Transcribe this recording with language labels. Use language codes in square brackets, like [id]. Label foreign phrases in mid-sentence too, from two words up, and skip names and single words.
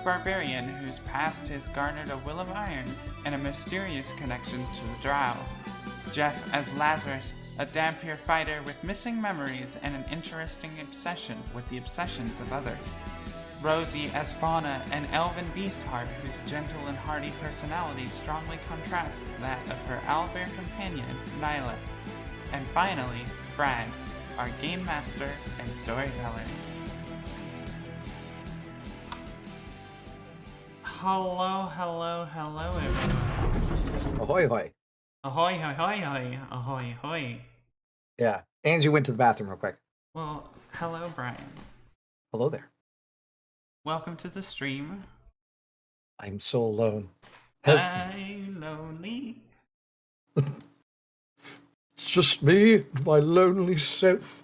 [en] barbarian whose past has garnered a will of iron and a mysterious connection to the Drow, Jeff as Lazarus, a Dhampir fighter with missing memories and an interesting obsession with the obsessions of others, Rosie as Fauna, an elven beastheart whose gentle and hearty personality strongly contrasts that of her owlbear companion, Nyla, and finally, Brad, our game master and storyteller. Hello, everyone. Ahoy, hoy. Ahoy, hoy, hoy, hoy. Ahoy, hoy. Yeah. Angie went to the bathroom real quick. Well, hello, Brian. Hello there. Welcome to the stream. I'm so alone. I'm lonely. It's just me, my lonely self.